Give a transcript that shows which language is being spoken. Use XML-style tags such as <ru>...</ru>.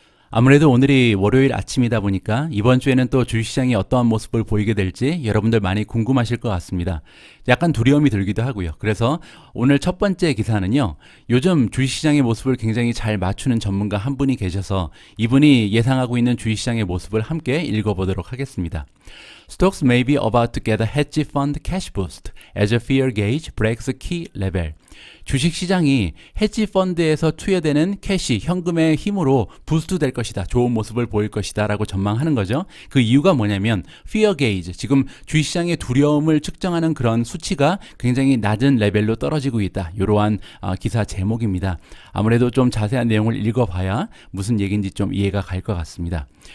<ko>아무래도 오늘이 월요일 아침이다 보니까 이번 주에는 또 주식시장이 어떠한 모습을 보이게 될지 여러분들 많이 궁금하실 것 같습니다. 약간 두려움이 들기도 하고요. 그래서 오늘 첫 번째 기사는요, 요즘 주식시장의 모습을 굉장히 잘 맞추는 전문가 한 분이 계셔서 이분이 예상하고 있는 주식시장의 모습을 함께 읽어보도록 하겠습니다.</ko> <en>Stocks may be about to get a hedge fund cash boost as a fear gauge breaks a key level.</en> <ko>주식시장이 헤지 펀드에서 투여되는 캐시, 현금의 힘으로 부스트 될 것이다. 좋은 모습을 보일 것이다. 라고 전망하는 거죠. 그 이유가 뭐냐면 fear gauge, 지금 주식시장의 두려움을 측정하는 그런 수치가 굉장히 낮은 레벨로 떨어지고 있다. 이러한 기사 제목입니다. 아무래도 좀 자세한 내용을 읽어봐야 무슨 얘기인지 좀 이해가 갈 것 같습니다.</ko>